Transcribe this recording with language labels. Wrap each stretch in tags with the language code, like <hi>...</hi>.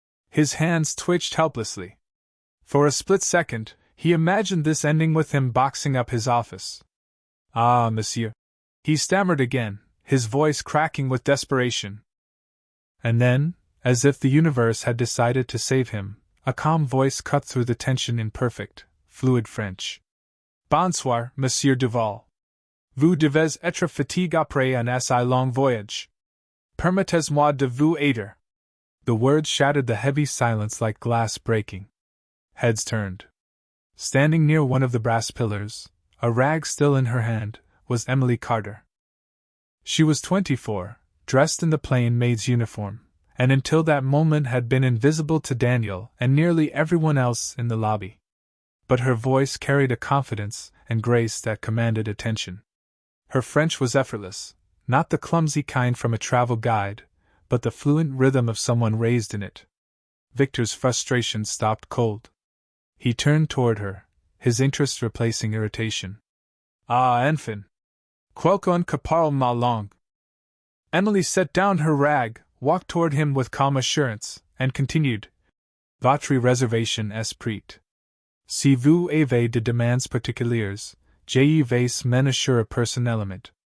<en>His hands twitched helplessly. For a split second, he imagined this ending with him boxing up his office. Ah, monsieur. He stammered again, his voice cracking with desperation. And then, as if the universe had decided to save him, a calm voice cut through the tension in perfect, fluid French.</en> <fr>Bonsoir, Monsieur Duval. Vous devez être fatigué après un assez long voyage. Permettez-moi de vous aider.</fr> <en>The words shattered the heavy silence like glass breaking. Heads turned. Standing near one of the brass pillars, a rag still in her hand, was Emily Carter. She was 24, dressed in the plain maid's uniform, and until that moment had been invisible to Daniel and nearly everyone else in the lobby. But her voice carried a confidence and grace that commanded attention. Her French was effortless, not the clumsy kind from a travel guide, but the fluent rhythm of someone raised in it. Victor's frustration stopped cold. He turned toward her, his interest replacing irritation.</en> <fr>Ah, enfin! Quelqu'un qui parle ma langue.</fr> <en>Emily set down her rag, walked toward him with calm assurance, and continued.</en> <fr>Votre réservation est prête. Si vous avez de demandes particulières, je vais m'en assurer personnellement.</fr>